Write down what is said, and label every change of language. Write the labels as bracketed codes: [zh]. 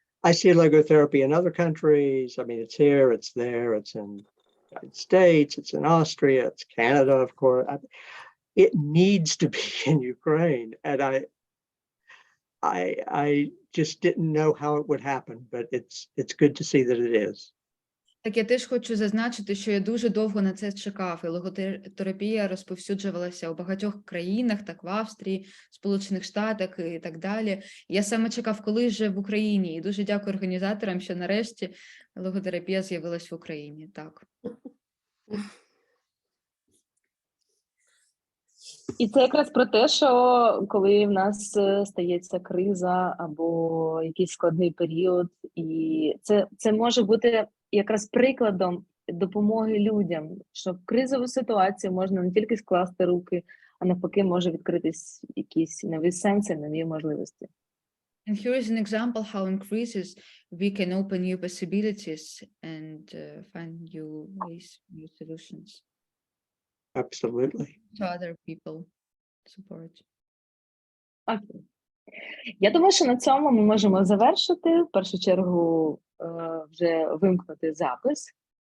[en] I see logotherapy in other countries. I mean, it's here, it's there, it's in the United States, it's in Austria, it's Canada, of course. It needs to be in Ukraine. And I just didn't know how it would happen, but it's good to see that it is. [uk] Так, я теж хочу зазначити, що я дуже довго на це чекав, і логотерапія розповсюджувалася у багатьох країнах, так в Австрії, Сполучених Штатах і так далі. Я саме чекав, коли же в Україні, і дуже дякую організаторам, що нарешті логотерапія з'явилась в Україні. Так. І це якраз про те, що коли в нас стається криза або якийсь складний період, і це може бути якраз прикладом допомоги людям, що в кризову ситуацію можна не тільки скласти руки, а навпаки може відкритись якісь нові сенси, нові можливості. [en] And here is an example how in crisis we can open new possibilities and find new ways, new solutions. Absolutely. To other people support. [uk] Окей. Я думаю, що на цьому ми можемо завершити. В першу чергу вже вимкнути запис.